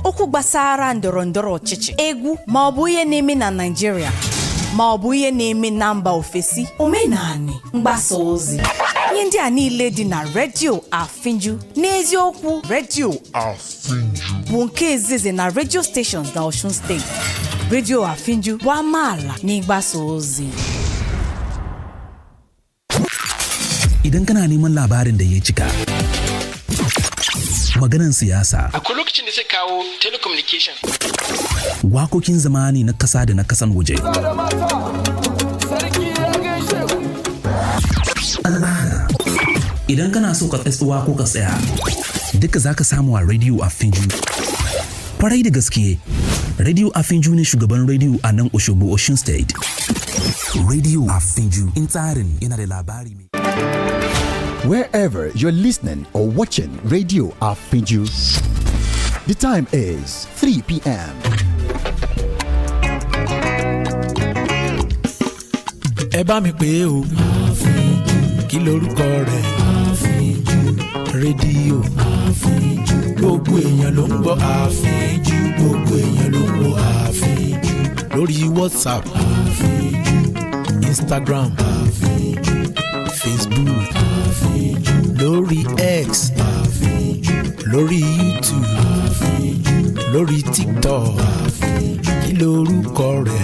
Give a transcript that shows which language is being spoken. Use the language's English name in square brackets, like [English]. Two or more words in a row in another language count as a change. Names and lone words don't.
[Igbo] gbasara ndọrọndọrọ ọchịchị, egwu ma ọ bụ ihe na-eme na Nigeria ma ọ bụ ihe na-eme na mba ofesi, omenani, mgbasa ozi. Ihe ndị a niile dị na Radio Afinju. N'eziokwu, Radio Afinju bụ nke izizi na [English] radio stations [Igbo] na Osun State. Radio Afinju bụ amaala n'ịgbasa ozi. [Hausa] Idan kana neman labarin da ya cika, maganan siyasa, akwai lokacin da sai kawo telecommunication, wakokin zamani na kasa da na kasan waje, al'ada. Idan kana so ka tsaya ko ka tsaya, duka zaka samu a Radio Afinju. Kwarai da gaske, Radio Afinju ne shugaban radio a nan Osogbo, Osun State. Radio Afinju, in tsarin yana da labari mai. [English] Wherever you're listening or watching Radio Afinju, the time is 3 p.m. [Yoruba] Ẹ bá mi pè o, Afinju, kí lorúkọ rẹ̀? Afinju, rédíò Afinju, gbogbo èèyàn ló ń gbọ́ Afinju, gbogbo èèyàn ló ń gbọ́ Afinju, lórí WhatsApp Afinju, Instagram Afinju, Facebook Afinju, lórí X Afinju, lórí YouTube Afinju, lórí TikTok Afinju, kí lorúkọ rẹ̀?